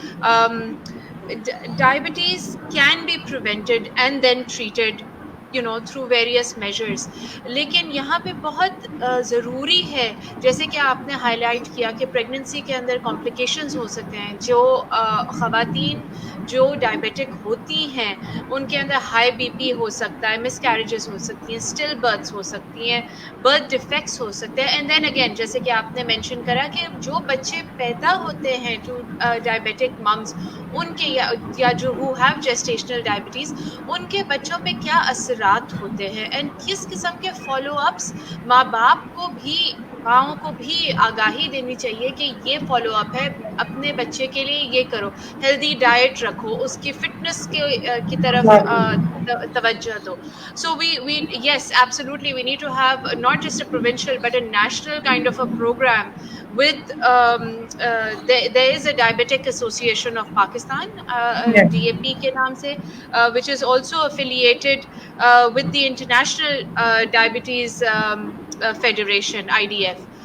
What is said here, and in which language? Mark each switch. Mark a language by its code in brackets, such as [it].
[en] Um, Diabetes can be prevented and then treated through various measures. [ur] لیکن یہاں پہ بہت ضروری ہے، جیسے کہ آپ نے ہائی لائٹ کیا کہ پریگننسی کے اندر کمپلیکیشنز ہو سکتے ہیں. جو خواتین جو ڈائبیٹک ہوتی ہیں ان کے اندر ہائی بی پی ہو سکتا ہے، مس کیریجز ہو سکتی ہیں، اسٹل برتھس ہو سکتی ہیں، برتھ ڈیفیکٹس ہو سکتے ہیں. [en] and then again [ur] جیسے کہ آپ نے مینشن کرا کہ جو بچے پیدا ہوتے ہیں [en] to diabetic mums, [ur] ان کے یا جو [en] ہو have gestational diabetes, [ur] ان کے بچوں پہ کیا اثرات ہوتے ہیں اینڈ کس قسم کے فالو اپس ماں باپ کو بھی، ماؤں کو بھی آگاہی دینی چاہیے کہ یہ فالو اپ ہے، اپنے بچے کے لیے یہ کرو، ہیلدی ڈائٹ رکھو، اس کی فٹنس کی طرف توجہ دو. [en] So we yes, absolutely, we need to have not just a provincial but a national kind of a program with there is a Diabetic Association of Pakistan, DAP [ur] کے نام سے, [en] which is also affiliated with the International Diabetes Federation, IDF.